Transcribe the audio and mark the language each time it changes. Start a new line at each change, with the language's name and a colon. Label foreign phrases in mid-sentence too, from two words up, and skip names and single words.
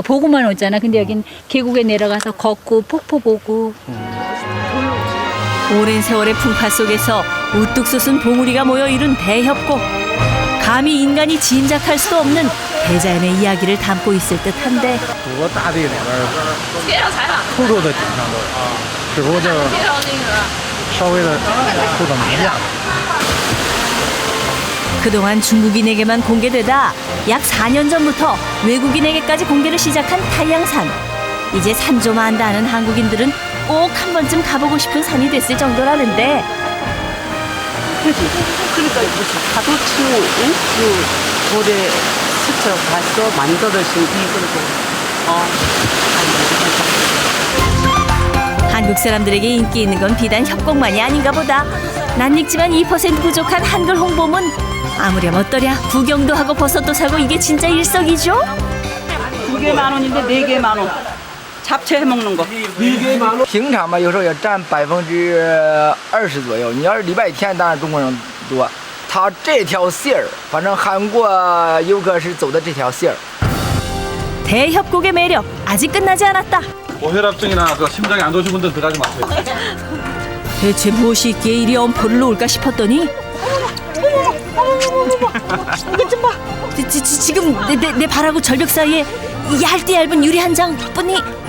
Korean: 보고만 오잖아. 근데 여긴 계곡에 내려가서 걷고 폭포 보고. 오랜 세월의 풍파 속에서 우뚝 솟은 봉우리가 모여 이룬 대협곡. 감히 인간이 짐작할 수도 없는 대자연의 이야기를 담고 있을 듯한데
Chinese: 多大地里边突出的景象都有，只不过就稍微的突的没样。
Korean: 그동안 중국인에게만 공개되다 약 4년 전부터 외국인에게까지 공개를 시작한 다이항산. 이제 산 좀 안다 하는 한국인들은 꼭 한 번쯤 가보고 싶은 산이 됐을 정도라는데 그러니까 파도 치고 그 돌에 스쳐 가서 만들어진 이걸 한국 사람들에게 인기 있는 건 비단 협곡만이 아닌가 보다. 낯익지만 2% 부족한 한글 홍보문. 아무렴 어떠랴. 구경도 하고 버섯도 사고 이게 진짜 일석이조? 2개 10,000원인데 4개 10,000원. 잡채 해 먹는 거.
Chinese: 平常吧，有时候也占20%左右。你要是礼拜天，当然中国人多。它这条线儿，反正韩国游客是走的这条线儿。
Korean: 대협곡의 매력 아직 끝나지 않았다. 고혈압증이나 심장이 안 좋으신 분들 들어가지 마세요. 대체 무엇이 있기에 이리 엄포를 놓을까 싶었더니 이것 좀 봐. 지금 내 발하고 절벽 사이에 얇디 얇은 유리 한 장뿐이.